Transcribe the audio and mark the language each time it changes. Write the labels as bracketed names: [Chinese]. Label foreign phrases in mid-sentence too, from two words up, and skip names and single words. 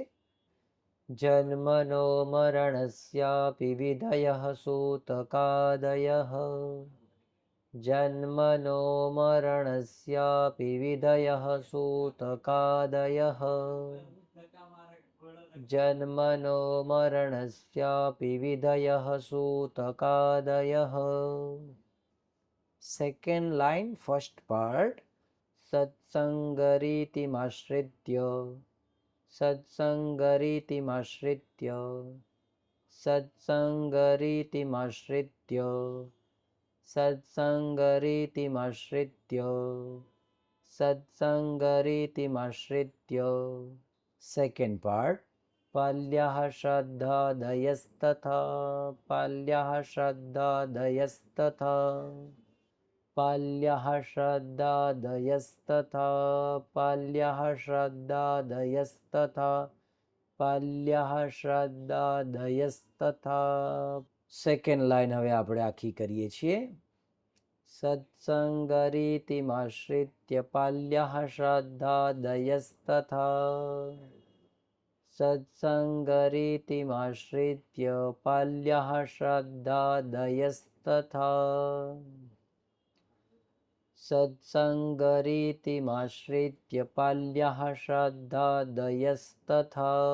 [Sanskrit] જન્મનો મરણસ્યાપી વિધયઃ સૂતકાદયઃ, જન્મનો મરણસ્યાપી વિધયઃ સૂતકાદયઃ, जन्मनो मरणस्यापि विधयः सूतकादयः. [English] Second line, first part. [Sanskrit] सत्सङ्गरीतिमाश्रित्य सत्सङ्गरीतिमाश्रित्य सत्सङ्गरीतिमाश्रित्य सत्सङ्गरीतिमाश्रित्य सत्सङ्गरीतिमाश्रित्य. [English] Second part. [Sanskrit] पाल्यः श्रद्धादयस्तथा पाल्यः श्रद्धादयस्तथा पाल्यः श्रद्धादयस्तथा पाल्यः श्रद्धादयस्तथा पाल्यः श्रद्धादयस्तथा. [Gujarati] સેકન્ડ લાઈન હવે આપણે આખી કરીએ છીએ. [Sanskrit] સત્સંગરીતિમાશ્રિત્ય પાલ્યઃ શ્રદ્ધાદયस्तथा સત્સંગરીતિમાશ્રિત્ય પાલ્યઃ શ્રદ્ધાદયस्तथा સત્સંગરીતિમાશ્રિત્ય પાલ્યઃ શ્રદ્ધાદયस्तथा.